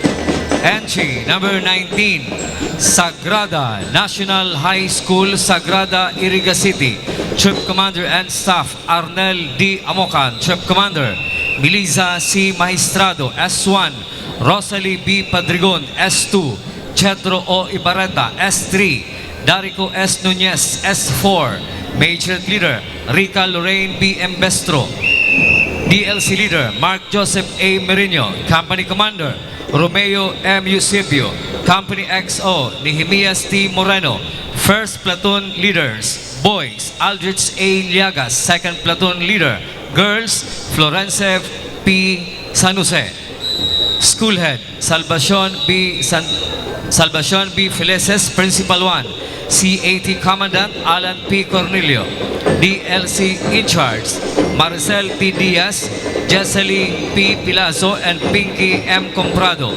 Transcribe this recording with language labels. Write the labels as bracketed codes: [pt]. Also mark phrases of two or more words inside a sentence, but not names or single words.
[en] Entry number 19, Sagrada National High School, Sagrada, Iriga City. Troop Commander and Staff, Arnel D. Amocan. Troop Commander, Melissa C. Magistrado, S1. Rosalie B. Padrigon, S2. Chetro O. Ibarreta, S3. Darico S. Nunez, S4. Major Leader, Rica Lorraine B. Embestro. DLC Leader, Mark Joseph A. Merino. Company Commander, Romeo M. Eusebio. Company XO, Nehemias T. Moreno. First Platoon Leaders, Boys, Aldrich A. Liagas. Second Platoon Leader, Girls, Florence P. Sanuse. School Head, Salvacion B. Feleses, Principal 1. CAT Commandant, Alan P. Cornelio. DLC In Charge, Maricel T. Diaz, Jesselie P. Pilazo, and Pinky M. Comprado.